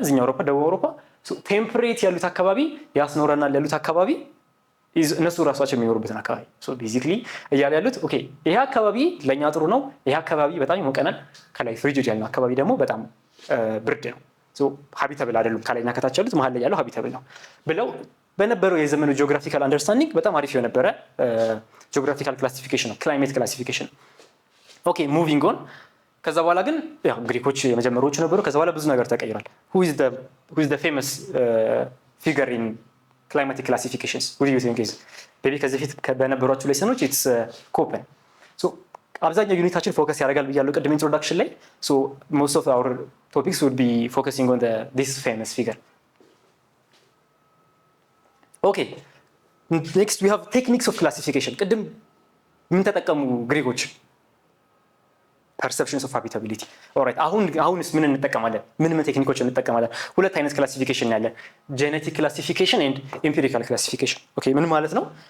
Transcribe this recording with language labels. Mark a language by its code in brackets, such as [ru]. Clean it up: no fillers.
[am] እዚህኛው አውሮፓ፣ ደቡብ አውሮፓ። ሶ ቴምፕሬት ያሉት አካባቢ ያስኖረናል ያሉት አካባቢ እነሱ ራሳቸው የሚኖሩበትን አካባቢ ሶ ቤዚክሊ እያለ ያሉት ኦኬ ይሄ አካባቢ ለኛ ጥሩ ነው፣ ይሄ አካባቢ በጣም ይሞቀናል፣ ከላይ ፍሪጅድ ያለው አካባቢ ደግሞ በጣም ብርድ ነው። ሶ ሃቢታብል አይደሉም፣ ከላይና ከታች ያሉት መሀል ላይ ያለው ሃቢታብል ነው ብለው በነበረው የዘመኑ ጂኦግራፊካል አንደርስታንዲንግ በጣም አሪፍ የነበረ ጂኦግራፊካል ክላሲፊኬሽን ነው፣ ክላይሜት ክላሲፊኬሽን። ኦኬ ሙቪንግ ኦን። ከዛ በኋላ ግን ያው ግሪኮች የመጀመሪያዎቹ ነበሩ። ከዛ በኋላ ብዙ ነገር ተቀይሯል። [en] who is the famous figure in climatic classifications? who do you think is maybe [am] ከዚህ በፊት በነበሯችሁ ሌሰኖች [en] it's ኮፐን። [am] ሶ አብዛኛው ዩኒታችን ፎከስ ያደርጋል ብያለሁ ቅድም ኢንትሮዳክሽን ላይ። [en] ሶ most of our topics would be focusing on this famous figure. Okay, next we have techniques of classification. [am] ቅድም ምን ተጠቀሙ ግሪኮች? [en] perceptions of habitability. [am] ኦልራይት አሁንስ ምን እንጠቀማለን? ምን ቴክኒኮች እንጠቀማለን? ሁለት አይነት ክላሲፊኬሽን ያለን፣ ጄኔቲክ ክላሲፊኬሽን ኤንድ ኤምፒሪካል ክላሲፊኬሽን። ኦኬ ምን ማለት ነው?